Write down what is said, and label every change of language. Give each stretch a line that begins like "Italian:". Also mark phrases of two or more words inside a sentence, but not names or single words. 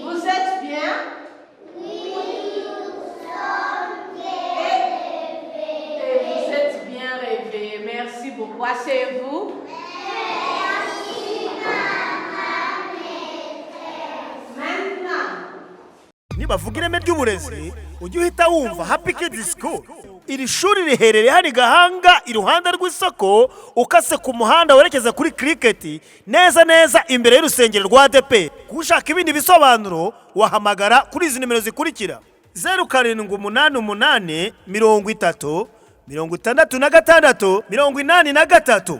French: Vous êtes bien? Oui, nous sommes bien rêvés. Et vous êtes bien rêvés. Merci beaucoup. Asseyez-vous. Merci, madame maîtresse. Maintenant,
Kinyarwanda: nibavuga ireme ry'uburezi ujye uhita wumva Happy Kids School. Iri shuri riherereye hano i Gahanga iruhande rw'isoko ukase ku muhanda werekeza kuri Cricket neza neza imbere y'urusengero rwa ADP. Kushaka ibindi bisobanuro wahamagara kuri izi nimero zikurikira: 0788 30 66 83.